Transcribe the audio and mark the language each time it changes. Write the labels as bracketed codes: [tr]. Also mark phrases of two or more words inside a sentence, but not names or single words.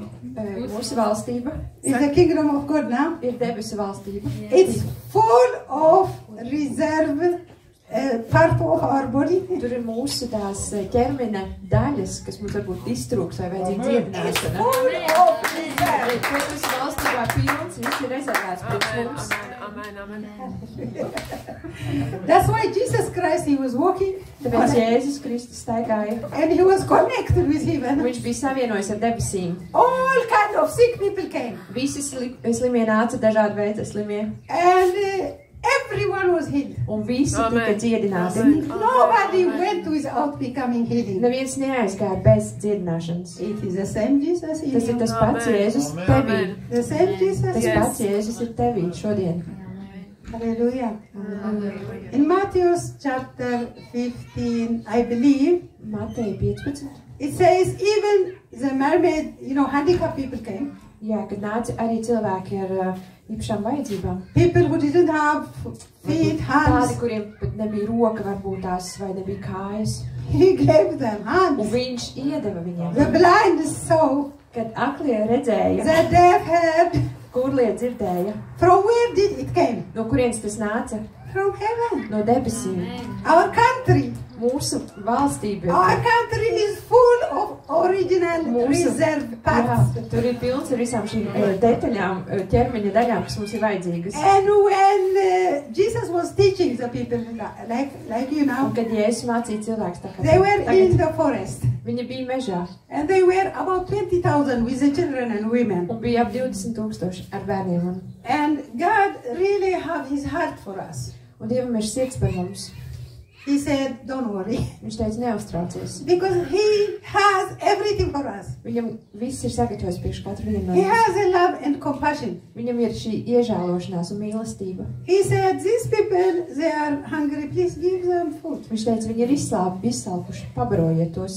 [lv] Mūsu valstība [en] is the kingdom of God now. [lv] ir debesu valstība. [en] It's full of reserve part of our body. [lv] Tur ir mūsu tās ķermeņa daļas, kas mums varbūt iztrūks vai vajadzīga [en] It's [lv] dziedināšana. [en] full of reserve. [lv] Debesu valstībā pilns, viss ir rezervēts priekš mums. [en] That's why Jesus Christ, he was walking [lv] Tāpēc Jēzus Kristus staigāja. [en] and he was connected with heaven. [lv] Viņš bija savienojis ar debesīm. [en] All kind of sick people came [lv] Visi slimie nāca, dažādi veidi slimie, [en] and everyone was healed. [lv] un visi tika Amen. dziedināti. [en] Nobody went without becoming healed. [lv] Neviens neaizgāja bez dziedināšanas. [en] It is the same Jesus in [lv] Tas ir [en] you. [lv] tas pats Jēzus tevī. [en] The same Jesus. [lv] Tas Yes. pats Jēzus ir tevī šodien. [en] Hallelujah. In Matthew chapter 15, I believe, [lv] Mateja 15. [en] it says even the mermaid, handicapped people came. [lv] Jā, kad nāca arī cilvēki ar īpašām vajadzībām. [en] People who didn't have feet, [lv] Tādi, [en] hands. [lv] kuriem pat nebija roka, varbūt tās, vai nebija kājas. [en] He gave them [lv] Un [en] hands. [lv] viņš iedeva viņiem. [en] The blind saw, [lv] Kad aklie redzēja, [en] the deaf heard. [lv] kurlie dzirdēja, [en] From where did it came? [lv] no kurienes tas nāca? [en] From heaven. [lv] No debesīm. [en] Our country. [lv] Mūsu valstība [en] Our country is full of original [lv] Mūsu- [en] reserve parts. [lv] Jā, tur ir pilns ar visām šīm detaļām, ķermeņa daļām, kas mums ir vajadzīgas. [en] And when Jesus was teaching the people, like you [lv] Un [en] know, [lv] kad Jēzus mācīja cilvēks tā kā [en] they were in [lv] tagad, [en] the forest. [lv] viņi bija mežā [en] And they were about 20,000 with the children and women. [lv] un bija ap 20,000 ar bērniem. [en] And God really have his heart for us. [lv] Un Dievam ir sirds par mums. [en] He said, don't worry. [lv] Viņš teica, neuztraucies. [en] Because he has everything for us. [lv] Viņam viss ir sagatavojis priekš katru vienu no [en] He [lv] mums. [en] has a love and compassion. [lv] Viņam ir šī iežēlošanās un mīlestība. [en] He said, these people, they are hungry, please give them food. [lv] Viņš teica, viņi ir izsalkuši, pabarojiet tos.